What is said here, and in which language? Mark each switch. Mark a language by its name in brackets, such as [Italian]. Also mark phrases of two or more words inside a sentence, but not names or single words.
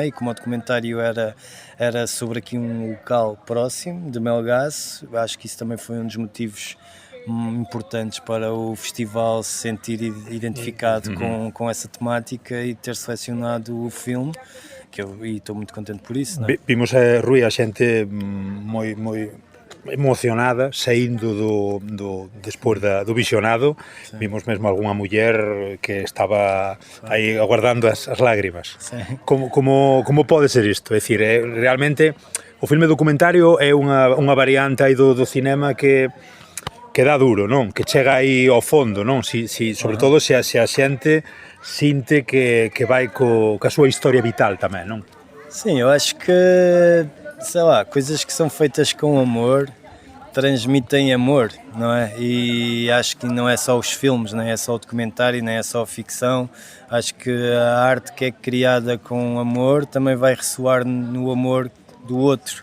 [Portuguese] E como o documentário era sobre aqui um local próximo de Melgaço, acho que isso também foi um dos motivos importantes para o festival se sentir identificado com essa temática e ter selecionado o filme, e estou muito contente por isso. Não é? [Galician] Vimos Rui, a xente moi emocionada saindo despois do visionado. Sim. Vimos mesmo algunha muller que estaba aí aguardando as lágrimas. Como pode ser isto? É dicir, realmente o filme documentario é unha variante aí do cinema que dá duro, non? Que chega aí ao fondo, non? Sobre todo se a xente sinte que vai ca súa historia vital tamén, non? [Portuguese] Sim, eu acho que, sei lá, coisas que são feitas com amor transmitem amor, não é? E acho que não é só os filmes, nem é só o documentário, nem é só a ficção. Acho que a arte que é criada com amor também vai ressoar no amor do outro.